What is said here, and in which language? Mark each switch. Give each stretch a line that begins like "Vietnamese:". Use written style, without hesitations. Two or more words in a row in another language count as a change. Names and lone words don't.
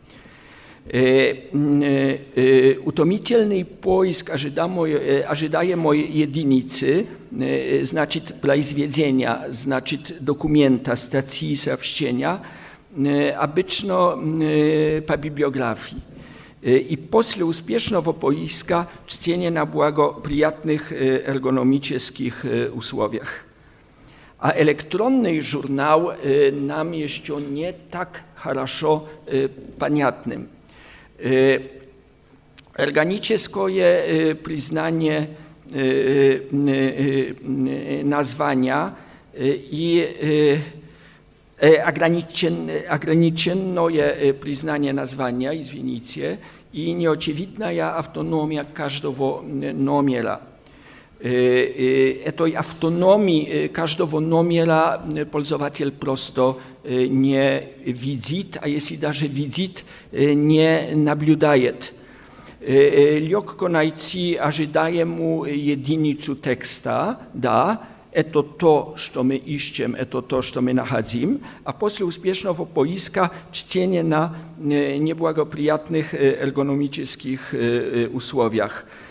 Russian: Утомительный поиск ожидаемой единицы, значит произведения, значит документа, статьи, сообщения, обычно по библиографии. И после успешного поиска чтение на благоприятных эргономических условиях. А электронный журнал нам еще не так хорошо понятным.
Polish: Organiczne przyznanie nazwania i ograniczone przyznanie nazwania, извините, i nieoczywidna autonomia każdego numeru.
Russian: Этой автономии каждого номера пользователь просто не видит, а если даже видит, не наблюдает. Легко найти ожидаемую единицу текста, да, это то, что мы ищем, это то, что мы находим, а после успешного поиска чтение на неблагоприятных эргономических условиях.